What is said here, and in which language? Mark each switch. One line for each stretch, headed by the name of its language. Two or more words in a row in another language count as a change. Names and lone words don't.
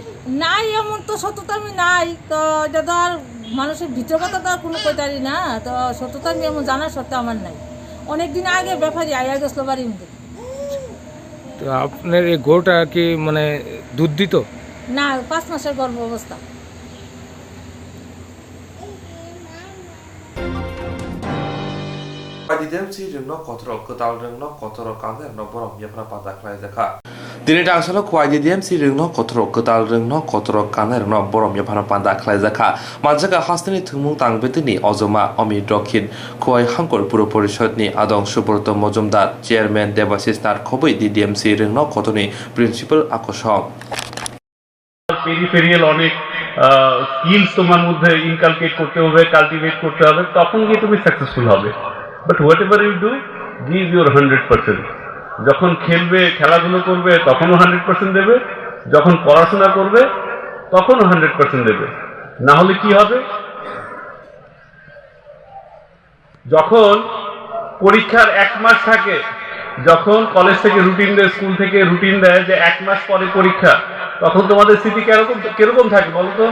Bangla: নাই, এমন তো শত্রুতামি নাই, তো এটা তো আর মানুষের ভিতর কথা তো আর কোনো কইতারি না, তো শত্রুতামি এমন জানার সত্ত্বেও আমার নাই। অনেকদিন আগে ব্যাপারী আয়া গেছিল বাড়ির মধ্যে। তো আপনার এই গরুটা কি মানে দুধ দিত? না, 5 মাসের গর্ভ অবস্থা।
Bodo: दिदोमथि रोंनो कतरो गोदाल रोंनो कतरो काने रोंनो बरम यफना पाता खलाय जाखा दिनै दांसलो खुवाय दिदोमथि रोंनो कतरो गोदाल रोंनो कतरो काने रोंनो बरम यफना पाता खलाय जाखा मानजागा हास्तिनि थुमुं तांबेतिनि अजमा अमित रखिन खुवाय हांकर पुर परिषदनि आदं सुब्रत मजुमदार चेयारमैन देबाशिष नाथ खबै दिदोमथि रोंनो कतनि प्रिन्सिपाल আকর্ষণ
Bangla: পেরিফেরিয়াল অনেক স্কিলস তোমার মধ্যে ইনকালকেট করতে হবে, কাল্টিভেট করতে হবে, তখন গিয়ে তুমি সাকসেসফুল হবে।
English: But whatever you do, give your 100%.
Bangla: যখন খেলবে, খেলাধুলো করবে, তখনও 100% দেবে, যখন পড়াশোনা করবে তখনও 100% দেবে। না হলে কি হবে, যখন পরীক্ষার 1 মাস থাকে, যখন কলেজ থেকে রুটিন দেয়, স্কুল থেকে রুটিন দেয় যে 1 মাস পরে পরীক্ষা, তখন তোমাদের স্থিতি কিরকম থাকে বলো তো?